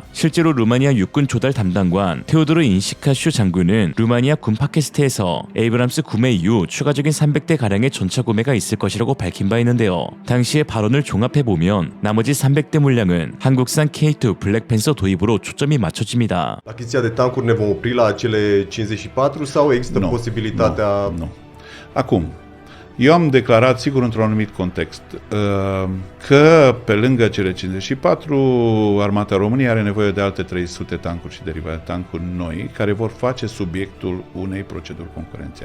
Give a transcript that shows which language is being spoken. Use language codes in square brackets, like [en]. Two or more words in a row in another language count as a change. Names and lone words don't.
[ko] 실제로 루마니아 육군 조달 담당관 테오도르 인시카슈 장군은 루마니아 군 팟캐스트에서 에이브람스 구매 이후 추가적인 300대 가량의 전차 구매가 있을 것이라고 밝힌 바 있는데요. 당시의 발언을 종합해보면 나머지 300대 물량은 한국산 K2 블랙팬서 도입으로 초점이 맞춰집니다. [ro] Achiziția de tancuri ne vom opri la cele 54 sau există posibilitatea... Nu. Acum, Eu am declarat, sigur, într-un anumit context, că pe lângă cele 54, Armata României are nevoie de alte 300 tancuri și derivate tancuri noi, care vor face subiectul unei proceduri concurențiale.